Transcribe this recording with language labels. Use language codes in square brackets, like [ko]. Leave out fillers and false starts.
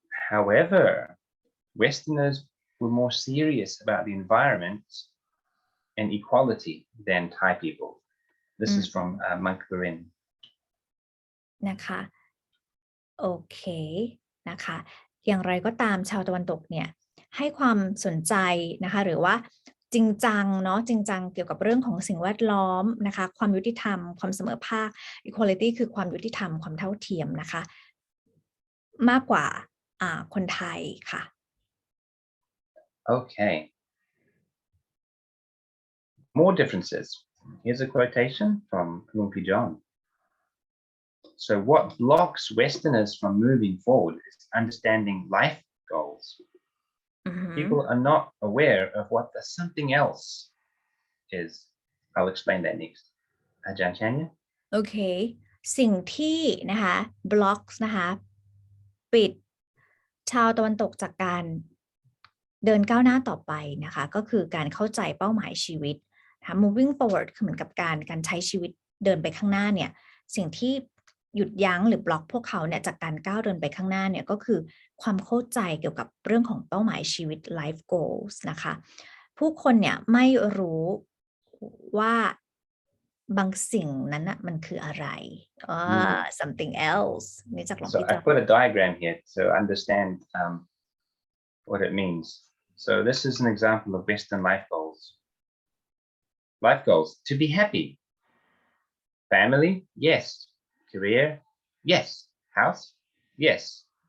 [en] However, Westerners were more serious about the environment and equality than Thai people. This is from Monk Barin. [th] นะคะโอเคนะคะอย่างไรก็ตามชาวตะวันตกเนี่ยให้ความสนใจนะคะหรือว่าจริงจังเนาะจริงจังเกี่ยวกับเรื่องของสิ่งแวดล้อมนะคะความยุติธรรมความเสมอภาค equality คือความยุติธรรมความเท่าเทียมนะคะมากกว่าคนไทยค่ะ [en] Okay. More differences. Here's a quotation from Lumpy John. So what blocks Westerners from moving forward is understanding life goals. People are not aware of what the something else is. I'll explain that next. Aj.Andre? [th] โอเคสิ่งที่นะคะ blocks นะคะปิดชาวตะวันตกจากการเดินก้าวหน้าต่อไปนะคะก็คือการเข้าใจเป้าหมายชีวิตนะคะ moving forward คือเหมือนกับการใช้ชีวิตเดินไปข้างหน้าเนี่ยสิ่งที่ หยุดยั้งหรือบล็อกพวกเขาเนี่ยจากการก้าวเดินไปข้างหน้าเนี่ยก็คือความเข้าใจเกี่ยวกับเรื่องของเป้าหมายชีวิต life goals นะคะผู้คนเนี่ยไม่รู้ว่าบางสิ่งนั้นนะมันคืออะไรsomething else นี่จากหลวงพี่จอ [en] So I put a diagram here to understand what it means. So this is an example of Western life goals. Life goals: to be happy, family, yes, career, yes, house, yes.